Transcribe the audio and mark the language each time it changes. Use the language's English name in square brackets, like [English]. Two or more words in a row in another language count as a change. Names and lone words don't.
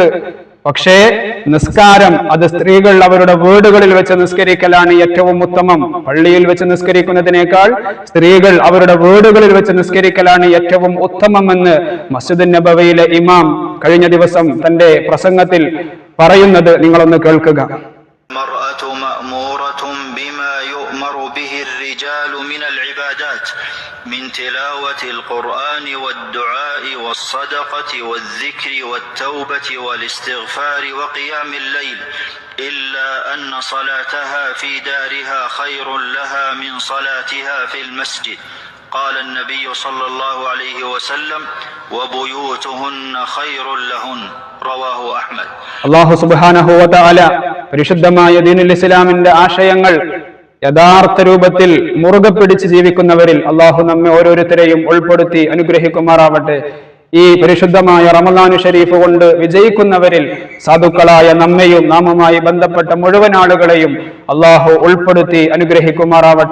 [Malayalam] പക്ഷേ നിസ്കാരം അത് സ്ത്രീകൾ അവരുടെ വീടുകളിൽ വെച്ച് നിസ്കരിക്കലാണ് ഏറ്റവും ഉത്തമം. പള്ളിയിൽ വെച്ച് നിസ്കരിക്കുന്നതിനേക്കാൾ സ്ത്രീകൾ അവരുടെ വീടുകളിൽ വെച്ച് നിസ്കരിക്കലാണ് ഏറ്റവും ഉത്തമമെന്ന് മസ്ജിദുൻ നബവിയിലെ ഇമാം കഴിഞ്ഞ ദിവസം തന്റെ പ്രസംഗത്തിൽ പറയുന്നത് നിങ്ങളൊന്ന് കേൾക്കുക. [Arabic] من تلاوة القرآن والدعاء والصدقة والذكر والتوبة والاستغفار وقيام الليل إلا أن صلاتها في دارها خير لها من صلاتها في المسجد. قال النبي صلى الله عليه وسلم وبيوتهن خير لهن. رواه أحمد. الله سبحانه وتعالى [Malayalam] പരിശുദ്ധമായ ദീനുൽ ഇസ്ലാമിന്റെ ആശയങ്ങൾ യഥാർത്ഥ രൂപത്തിൽ മുറുകെ പിടിച്ച് ജീവിക്കുന്നവരിൽ അള്ളാഹു നമ്മെ ഓരോരുത്തരെയും ഉൾപ്പെടുത്തി അനുഗ്രഹിക്കുമാറാവട്ടെ. ഈ പരിശുദ്ധമായ റമളാൻ ഷരീഫ് കൊണ്ട് വിജയിക്കുന്നവരിൽ സാധുക്കളായ നമ്മെയും നാമുമായി ബന്ധപ്പെട്ട മുഴുവൻ ആളുകളെയും അള്ളാഹു ഉൾപ്പെടുത്തി അനുഗ്രഹിക്കുമാറാവട്ടെ.